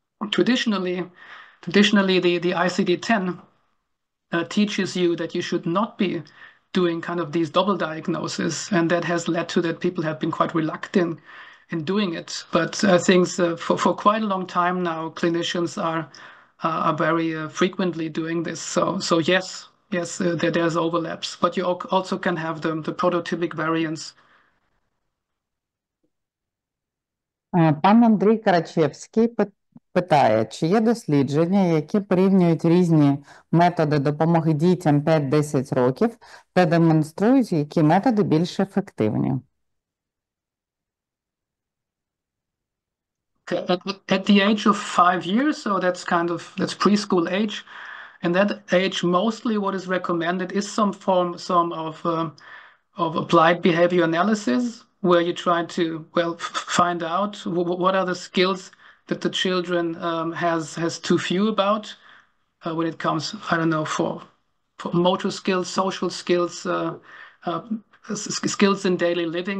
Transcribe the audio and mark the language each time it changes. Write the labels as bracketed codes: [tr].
[en] Traditionally, the ICD-10 teaches you that you should not be doing kind of these double diagnoses, and that has led to that people have been quite reluctant in doing it. But I think for quite a long time now, clinicians are very frequently doing this. So yes, there's overlaps, but you also can have the prototypic variants. [uk] Пан Андрій Карачевський питає, чи є дослідження, які порівнюють різні методи допомоги дітям 5-10 років та демонструють, які методи більш ефективні? [en] At the age of 5 years, so that's preschool age, and that age mostly what is recommended is some of applied behavior analysis, where you try to find out what are the skills that the children has too few about when it comes, I don't know, for motor skills, social skills, skills in daily living.